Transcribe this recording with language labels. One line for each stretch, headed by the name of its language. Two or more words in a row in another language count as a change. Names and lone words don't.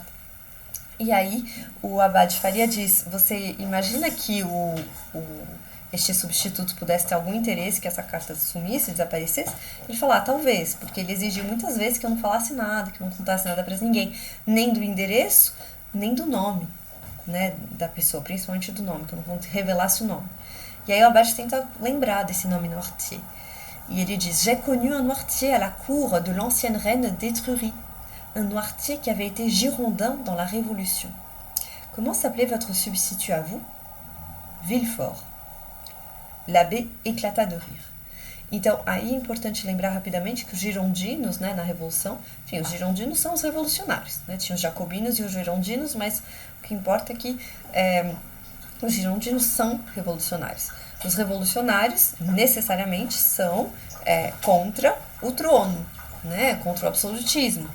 Portuguese: E aí o abade Faria diz, você imagina que este substituto pudesse ter algum interesse que essa carta sumisse, desaparecesse? Ele fala, talvez, porque ele exigiu muitas vezes que eu não falasse nada, que eu não contasse nada para ninguém, nem do endereço, nem do nome, né, da pessoa, principalmente do nome, que eu não revelasse o nome. E aí o abade tenta lembrar desse nome Noirtier. E ele diz,
French: j'ai connu un Noirtier à la cour de l'ancienne reine d'Étrurie, un Noirtier qui avait été girondin dans la Révolution. Comment s'appelait votre substitut à vous? Villefort. L'abbé éclata de rire.
Portuguese: Então, aí é importante lembrar rapidamente que os girondinos, né, na Revolução, enfim, os girondinos são os revolucionários, né? Tinha os jacobinos e os girondinos, mas o que importa é que os girondinos são revolucionários. Os revolucionários, necessariamente, são contra o trono, né, contra o absolutismo.